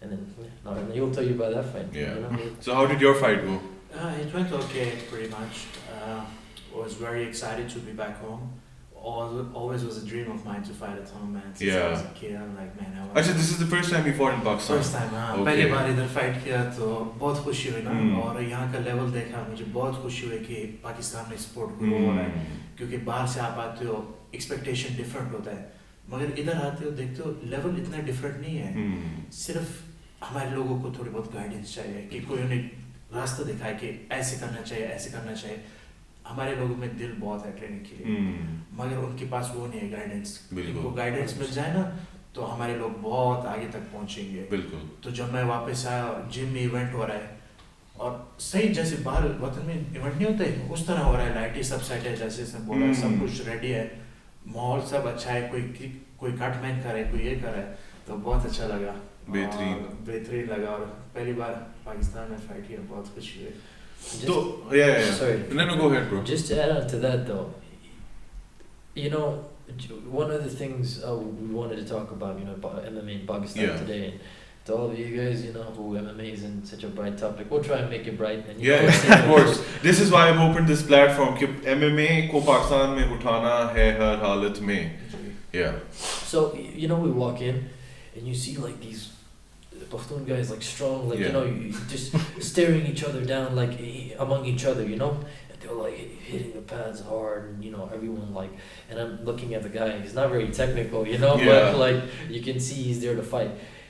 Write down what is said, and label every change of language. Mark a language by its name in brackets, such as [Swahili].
[English] And then he'll tell you about that fight. Yeah. So how did your fight go? It went okay, pretty much. Was very excited to be back home. always was a dream of mine to fight at home, man. Since I was a kid, I'm like, man, I want. Actually, this is the first time you fought in Pakistan. First time, हाँ. Okay. [Hindi] पहली बार इधर fight किया तो बहुत खुशी हुई ना, और यहाँ का level देखा मुझे बहुत खुशी हुई कि पाकिस्तान में sport grow हो रहा है, क्योंकि बाहर से आप आते हो, expectation different होता है, मगर इधर आते हो देखते हो level इतना different नहीं है, सिर्फ हमारे लोगों को थोड़ी बहुत guidance चाहिए कि कोई उन्हें रास्ता दिखाए कि ऐसे करना चाहिए, हमारे लोगों में दिल बहुत है ट्रेनिंग के लिए, मगर उनके पास वो नहीं है गाइडेंस, उनको गाइडेंस मिल जाए ना तो हमारे लोग बहुत आगे तक पहुंचेंगे। बिल्कुल। तो जब मैं वापस आया, जिम में इवेंट हो रहा है और सही जैसे बाहर वतन में इवेंट नहीं होता है उस तरह हो रहा है, लाइटें सब सेट है, जैसे इसने बोला सब कुछ रेडी है, माहौल सब अच्छा है, कोई कटमैन कर रहा है, कोई ये कर रहा है, तो बहुत अच्छा लगा, बेहतरीन लगा, और पहली बार पाकिस्तान में फाइट किया, बहुत खुशी हुई। [English] Sorry. No, go ahead, bro. Just to add on to that, though, you know, one of the things we wanted to talk about, you know, MMA in Pakistan today, and to all of you guys, you know, who MMA is in such a bright topic, we'll try and make it bright. And of course. This is why I've opened this platform. [Hindi] कि MMA को पाकिस्तान में उठाना है हर हालत में. [English] Yeah. So you know, we walk in, and you see like these Pakhtun guys like strong, like you know, just staring each other down, like among each other, you know, and they're like hitting the pads hard, and you know, everyone like, and I'm looking at the guy, he's not very technical, you know, but like you can see he's there to fight.